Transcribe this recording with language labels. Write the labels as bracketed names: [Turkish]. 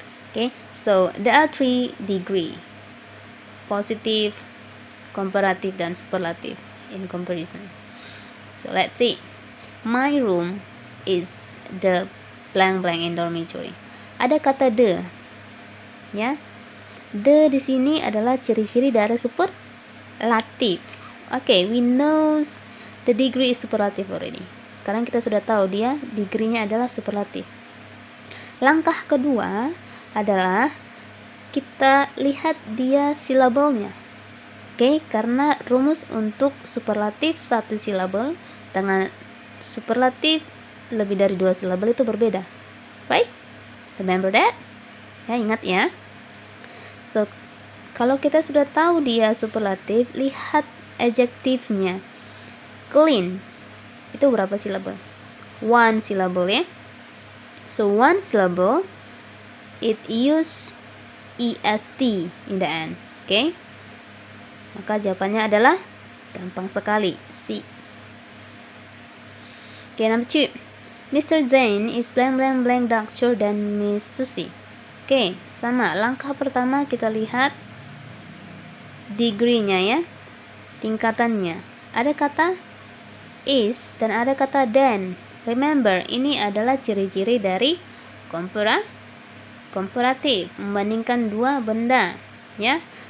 [English] Okay, so there are 3 degree: positive, comparative, dan superlative in comparison. So let's see. My room is the blank in dormitory. [Indonesian] Ada kata the, ya. The di sini adalah ciri-ciri dari superlatif. [English] Okay, we know the degree is superlative already. [Indonesian] Sekarang kita sudah tahu dia degree-nya adalah superlatif. Langkah kedua adalah kita lihat dia silabelnya. Oke, karena rumus untuk superlatif 1 silabel dengan superlatif lebih dari 2 silabel itu berbeda. [English] Right? Remember that? [Indonesian] Ya, ingat ya. So, kalau kita sudah tahu dia superlatif, lihat adjektifnya. Clean. Itu berapa silabel? [English] 1 syllable ya. So 1 syllable it use est in the end. Okay? [Indonesian] Maka jawabannya adalah gampang sekali, C. [English] Okay, number 2. Mr. Zain is doctor than Miss Susie. [Indonesian] Okay, sama. Langkah pertama kita lihat degree-nya ya, tingkatannya. Ada kata is dan ada kata than. Remember, ini adalah ciri-ciri dari komparatif, membandingkan dua benda, ya.